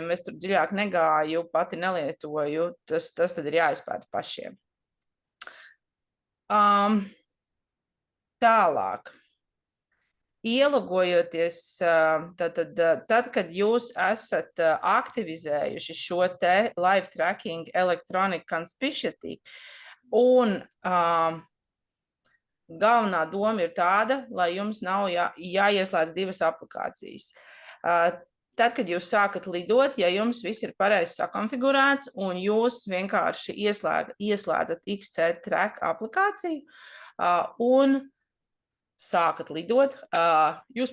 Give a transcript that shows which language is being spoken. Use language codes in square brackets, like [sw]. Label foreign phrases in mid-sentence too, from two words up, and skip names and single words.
[lv] Es tur dziļāk negāju, pati nelietoju. Tas tad ir jāizpēta pašiem. Tālāk. Ielogojoties, tad, kad jūs esat aktivizējuši šo te [en] live tracking electronic conspicuity [lv] un galvenā doma ir tāda, lai jums nav jāieslēdz divas aplikācijas. Tad, kad jūs sākat lidot, ja jums viss ir pareizi sakonfigurēts un jūs vienkārši ieslēdzat XC track aplikāciju un sākat lidot, jūs